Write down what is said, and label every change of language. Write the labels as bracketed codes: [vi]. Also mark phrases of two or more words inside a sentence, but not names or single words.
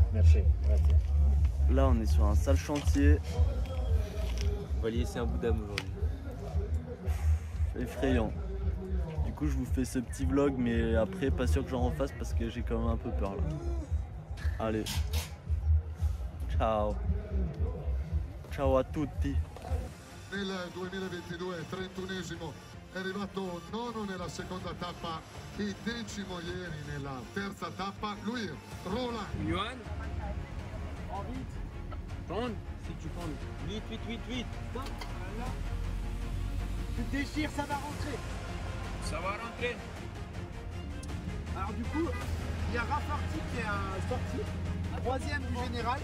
[fr] Merci. Là, on est sur un sale chantier. On va laisser un bout d'âme aujourd'hui. Effrayant. Du coup, je vous fais ce petit vlog, mais après, pas sûr que j'en refasse parce que j'ai quand même un peu peur là. Allez. [it] Ciao. Ciao a tutti. Nel 2022, 31esimo, è arrivato nono nella seconda tappa e 10° ieri nella terza tappa. Lui è Roland. [fr] Johan? Prends, si tu prends. Vite. Tu te déchires, ça va rentrer. Ça va rentrer. Alors du coup, il y a Raffarty qui est un sportif, 3e du général.